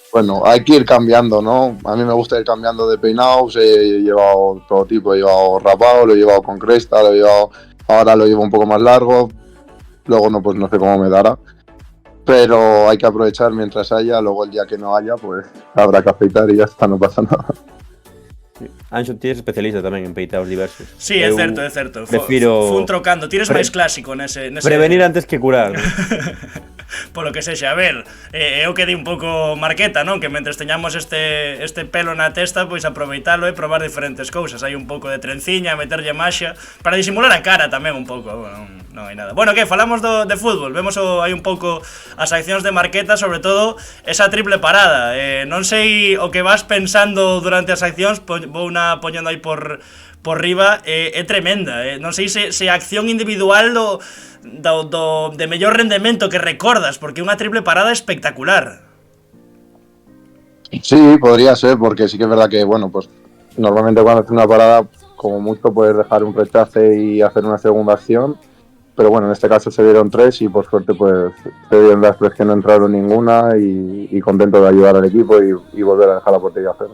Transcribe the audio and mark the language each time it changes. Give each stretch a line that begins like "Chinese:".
Spanish: Bueno, hay que ir cambiando, ¿no? A mí me gusta ir cambiando de peinados, he llevado todo tipo, he llevado rapado, lo he llevado con cresta, ahora lo llevo un poco más largo, luego no sé cómo me dará, pero hay que aprovechar mientras haya, luego el día que no haya, pues habrá que afeitar y ya está, no pasa nada.
Galician: Anxo, ti eres especialista tamén en peitados diversos. Sí, é certo. Fun trocando, tires máis clásico nese...
Spanish: Prevenir antes que curar, ¿no?
Galician: Polo que sexa, a ver, eu que di un pouco Marqueta, non? Que mentres teñamos este pelo na testa, pois aproveitalo e probar diferentes cousas. Hai un pouco de trenciña, meterlle maxia, para disimular a cara tamén un pouco, non hai nada. Bueno, que, falamos de fútbol, vemos hai un pouco as accións de Marqueta, sobre todo esa triple parada. Non sei o que vas pensando durante as accións, vou na poñendo aí por riba, é tremenda, non sei se a acción individual de mellor rendemento que recordas, porque unha triple parada espectacular.
Spanish: Sí, podría ser, porque sí que es verdad que, bueno, pues normalmente cuando haces una parada, como mucho puedes dejar un rechace y hacer una segunda acción, pero bueno, en este caso se dieron 3 y por suerte pues se dieron las 3 que no entraron ninguna y contento de ayudar al equipo y volver a dejar la portería a cero.